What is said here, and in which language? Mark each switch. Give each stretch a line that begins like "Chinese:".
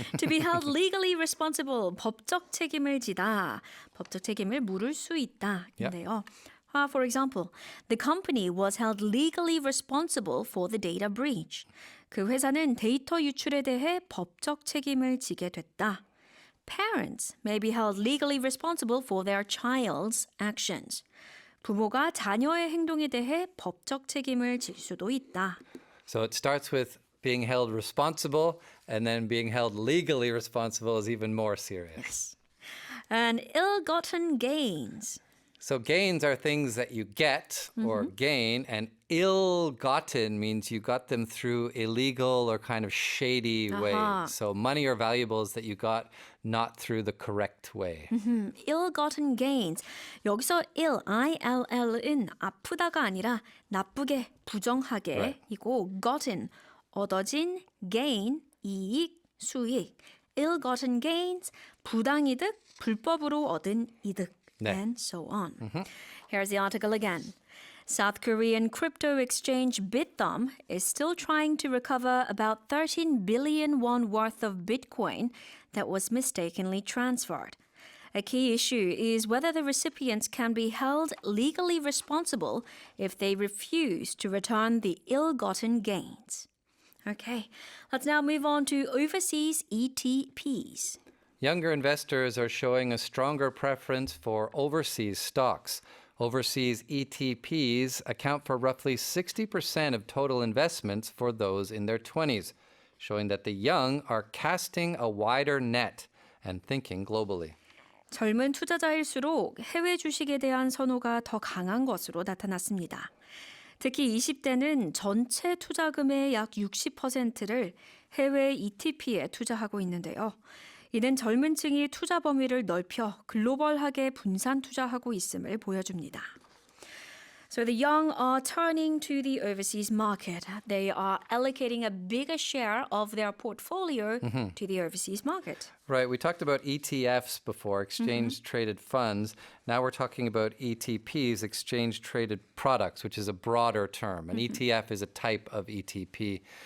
English: To be held legally responsible,
Korean: 법적 책임을 지다, 법적 책임을 물을 수 있다인데요.
English: For example, the company was held legally responsible for the data breach.
Korean: 그 회사는 데이터 유출에 대해 법적 책임을 지게 됐다.
English: Parents may be held legally responsible for their child's actions.
Korean: 부모가 자녀의 행동에 대해 법적 책임을 질 수도 있다.
English: So it starts with being held responsible, and then being held legally responsible is even more serious. Yes. And ill-gotten gains. So gains are things that you get or gain, and ill-gotten means you got them through illegal or kind of shady ways. So money or valuables that you got not through the correct way. Ill-gotten gains.
Korean: 여기서 ill, I-L-L은 아프다가 아니라 나쁘게, 부정하게 이고 gotten, 얻어진, gain, 이익, 수익, ill-gotten gains, 부당이득, 불법으로 얻은 이득, 네.
English: and so on. Here's the article again. South Korean crypto exchange Bithumb is still trying to recover about 13 billion won worth of Bitcoin that was mistakenly transferred. A key issue is whether the recipients can be held legally responsible if they refuse to return the ill-gotten gains. Okay, let's now move on to overseas ETPs. Younger investors are showing a stronger preference for overseas stocks. Overseas ETPs account for roughly 60% of total investments for those in their 20s, showing that the young are casting a wider net and thinking globally.
Korean: 젊은 투자자일수록 해외 주식에 대한 선호가 더 강한 것으로 나타났습니다. 특히 20대는 전체 투자금의 약 60%를 해외 ETP에 투자하고 있는데요. 이는 젊은 층이 투자 범위를 넓혀 글로벌하게 분산 투자하고 있음을 보여줍니다.
English: So the young are turning to the overseas market. They are allocating a bigger share of their portfolio to the overseas market. Right, we talked about ETFs before, exchange traded funds. Now we're talking about ETPs, exchange traded products, which is a broader term. An ETF is a type of ETP.